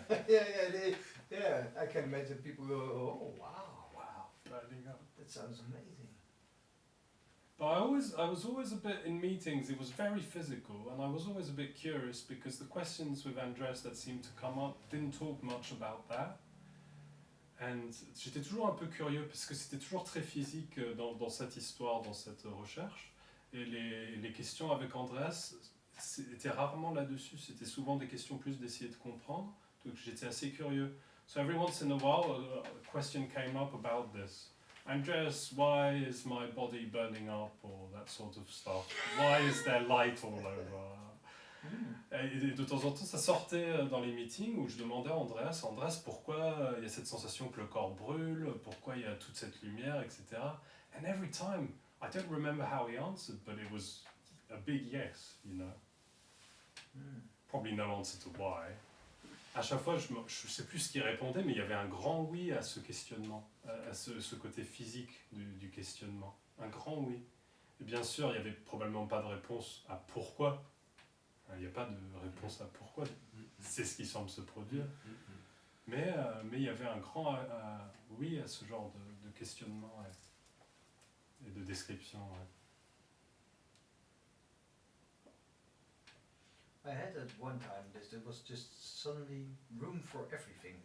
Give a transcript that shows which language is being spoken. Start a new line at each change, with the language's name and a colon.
English: Yeah, I can imagine people go, oh wow, Burning up. that sounds amazing. But I was always a bit in meetings, it was very physical, and I was always a bit curious because the questions with Andres that seemed to come up didn't talk much about that.
French: And j'étais toujours un peu curieux parce que c'était toujours très physique dans cette histoire, dans cette recherche. Et les questions avec Andreas étaient rarement là-dessus, c'était souvent des questions plus d'essayer de comprendre. Donc j'étais assez curieux.
English: So every once in a while a question came up about this. Andreas, why is my body burning up, or that sort of stuff? Why is there light all over?
French: Et de temps en temps, ça sortait dans les meetings où je demandais à Andreas, pourquoi il y a cette sensation que le corps brûle, pourquoi il y a toute cette lumière, etc.
English: And every time, I don't remember how he answered, but it was a big yes, you know. Probably no answer to why.
French: À chaque fois, je ne sais plus ce qu'il répondait, mais il y avait un grand oui à ce questionnement, à ce côté physique du questionnement. Un grand oui. Et bien sûr, il n'y avait probablement pas de réponse à pourquoi. Il n'y a pas de réponse à pourquoi. C'est ce qui semble se produire. Mais il y avait un grand oui à ce genre de questionnement et de description.
English: I had at one time there was just suddenly room for everything.